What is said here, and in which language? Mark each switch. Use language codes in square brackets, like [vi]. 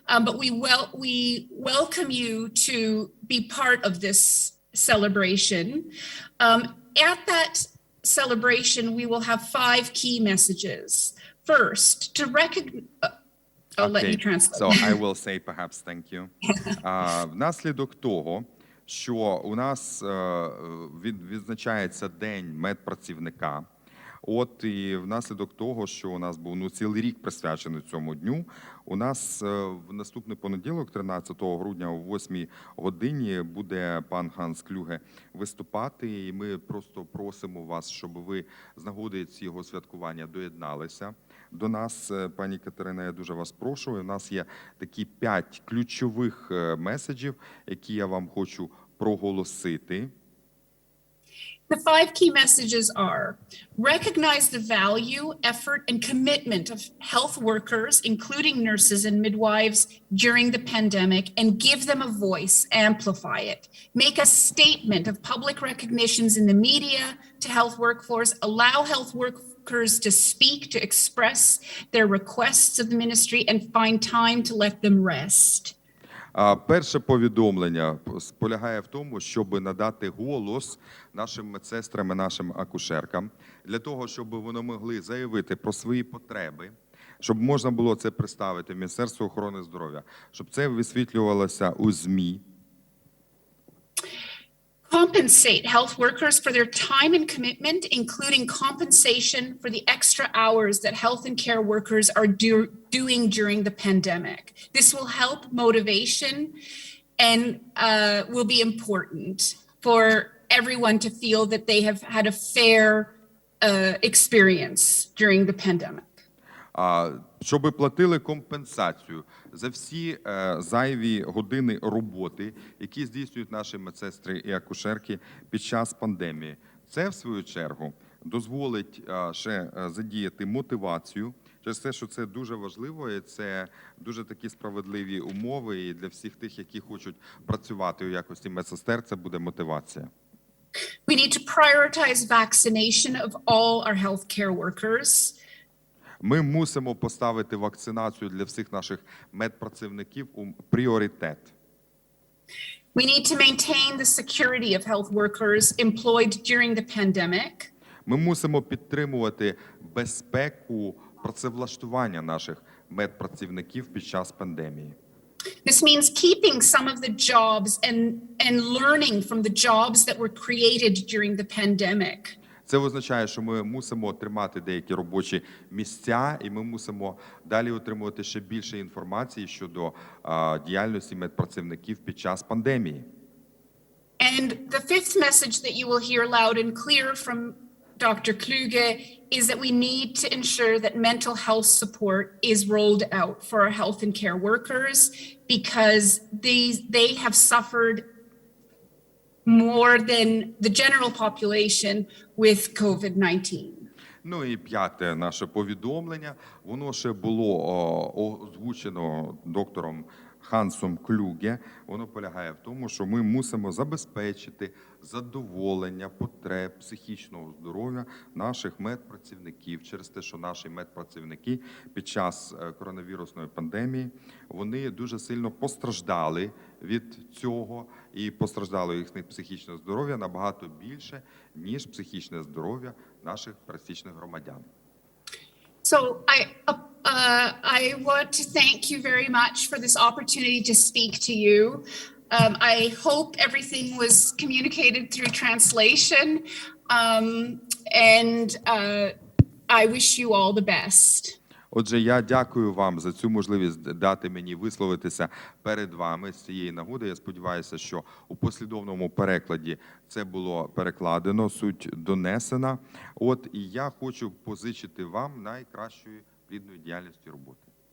[en] But we welcome you to be part of this celebration. At that celebration, we will have 5 key messages. First, to recognize... I'll let you translate. So I will say perhaps thank you. [uk] Внаслідок того, що у нас відзначається День медпрацівника, От і внаслідок того, що у нас був цілий рік присвячений цьому дню, у нас в наступний понеділок, 13 грудня о 8 годині, буде пан Ганс Клюге виступати. І ми просто просимо вас, щоб ви з нагоди цього святкування доєдналися до нас. Пані Катерина, я дуже вас прошу. У нас є такі 5 ключових меседжів, які я вам хочу проголосити. [en] The 5 key messages are: recognize the value, effort, and commitment of health workers, including nurses and midwives, during the pandemic, and give them a voice, amplify it. Make a statement of public recognitions in the media to health workforce, allow health workers to speak, to express their requests of the ministry, and find time to let them rest. [uk] Перше повідомлення полягає в тому, щоб надати голос нашим медсестрам і нашим акушеркам, для того, щоб вони могли заявити про свої потреби, щоб можна було це представити в Міністерство охорони здоров'я, щоб це висвітлювалося у ЗМІ. [en] Compensate health workers for their time and commitment, including compensation for the extra hours that health and care workers are doing during the pandemic. This will help motivation and will be important for everyone to feel that they have had a fair experience during the pandemic. [uk] Щоб платили компенсацію за всі зайві години роботи, які здійснюють наші медсестри і акушерки під час пандемії. Це, в свою чергу, дозволить ще задіяти мотивацію, через те, що це дуже важливо, і це дуже такі справедливі умови, і для всіх тих, які хочуть працювати у якості медсестер, це буде мотивація. [en] We need to prioritize vaccination of all our healthcare workers. [uk] Ми мусимо поставити вакцинацію для всіх наших медпрацівників у пріоритет. [en] We need to maintain the security of health workers employed during the pandemic. [uk] Ми мусимо підтримувати безпеку працевлаштування наших медпрацівників під час пандемії. [en] This means keeping some of the jobs and learning from the jobs that were created during the pandemic. [uk] Це означає, що ми мусимо тримати деякі робочі місця, і ми мусимо далі отримувати ще більше інформації щодо діяльності медпрацівників під час пандемії. [en] And the fifth message that you will hear loud and clear from Dr. Kluge is that we need to ensure that mental health support is rolled out for our health and care workers, because they have suffered more than the general population with COVID-19. [uk] Ну і п'яте наше повідомлення, воно ще було озвучено доктором Хансом Клюге. Воно полягає в тому, що ми мусимо забезпечити задоволення потреб психічного здоров'я наших медпрацівників через те, що наші медпрацівники під час коронавірусної пандемії, вони дуже сильно постраждали від цього, і постраждало їхнє психічне здоров'я набагато більше, ніж психічне здоров'я наших пересічних громадян. [en] So I want to thank you very much for this opportunity to speak to you. I hope everything was communicated through translation, and I wish you all the best. [uk] Отже, я дякую вам за цю можливість дати мені висловитися перед вами з цієї нагоди. Я сподіваюся, що у послідовному перекладі це було перекладено, суть донесена. От, і я хочу позичити вам найкращої плідної діяльності роботи.